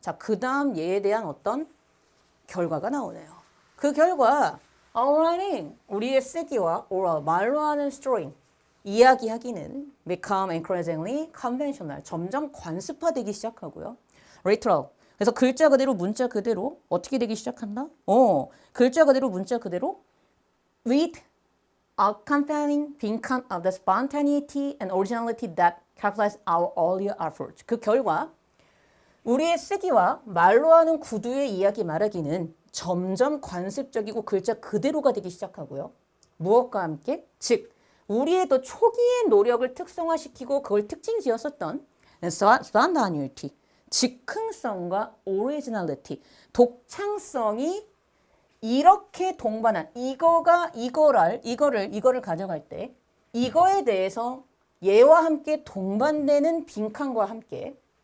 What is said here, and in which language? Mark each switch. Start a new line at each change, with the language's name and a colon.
Korean: 자, 그 다음 얘에 대한 어떤 결과가 나오네요. 그 결과,
English: our writing,
Korean: 우리의 쓰기와 oral, 말로 하는 story, 이야기하기는
English: become increasingly conventional,
Korean: 점점 관습화되기 시작하고요. literal, 그래서 글자 그대로 문자 그대로 어떻게 되기 시작한다? 글자 그대로 문자 그대로
English: with accompanying
Korean: 빈칸
English: of the spontaneity and originality that characterize our earlier efforts.
Korean: 그 결과 우리의 쓰기와 말로 하는 구두의 이야기 말하기는 점점 관습적이고 글자 그대로가 되기 시작하고요. 무엇과 함께? 즉 우리의 더 초기의 노력을 특성화시키고 그걸 특징 지었었던 spontaneity, 즉흥성과 오리지널리티, 독창성이 이렇게 동반한 이거를 가져갈 때 이거에 대해서 얘와 함께 동반되는 빈칸과 함께